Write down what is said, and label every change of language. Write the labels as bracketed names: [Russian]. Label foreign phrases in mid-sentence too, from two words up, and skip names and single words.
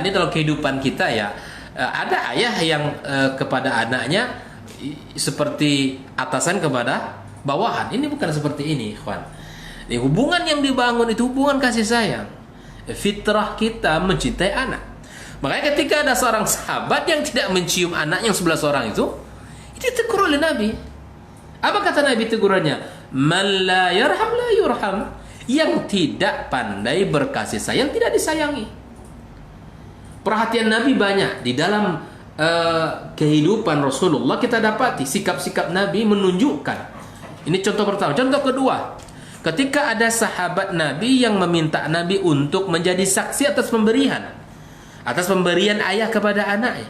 [Indonesian] Ini dalam kehidupan kita, ya, ada ayah yang kepada anaknya seperti atasan kepada bawahan. Ini bukan seperti ini, ikhwan. Hubungan yang dibangun itu hubungan kasih sayang. Fitrah kita mencintai anak. Makanya ketika ada seorang sahabat yang tidak mencium anak yang 11 orang itu ditegur oleh Nabi. Apa kata Nabi tegurannya? [Arabic] من لا يرحم لا يرحم. [Indonesian] Yang tidak pandai berkasih sayang tidak disayangi. Perhatian Nabi banyak di dalam kehidupan Rasulullah. Kita dapati sikap-sikap Nabi menunjukkan. Ini contoh pertama. Contoh kedua, ketika ada sahabat Nabi yang meminta Nabi untuk menjadi saksi atas pemberian ayah kepada anaknya.